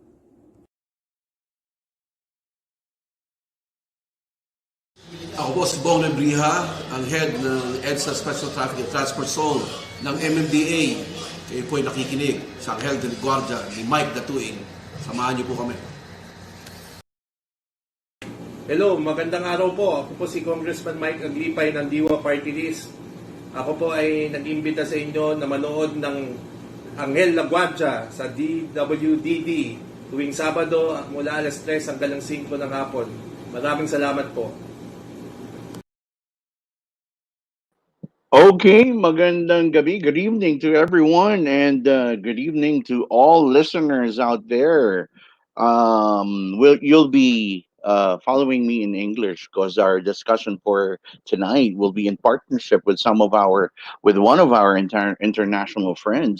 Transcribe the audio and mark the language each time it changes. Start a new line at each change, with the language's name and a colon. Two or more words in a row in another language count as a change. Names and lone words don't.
Filipino: Ako po si Bong Lembriha, ang head ng EDSA Special Traffic and Transport Zone ng MMDA. Kayo po ay nakikinig sa Anghel de la Guardia ni Mike Datuin. Samahan niyo po kami. Hello, magandang araw po. Ako po si Congressman Mike Aglipay ng Diwa Party List. Ako po ay nag-imbita sa inyo na manood ng Anghel la Guardia sa DWDD tuwing Sabado mula alas 3 hanggang 5 ng hapon. Maraming salamat po. Okay, magandang gabi.
English: Good evening to everyone and good evening to all listeners out there. You'll be following me in English because our discussion for tonight will be in partnership with one of our international friends.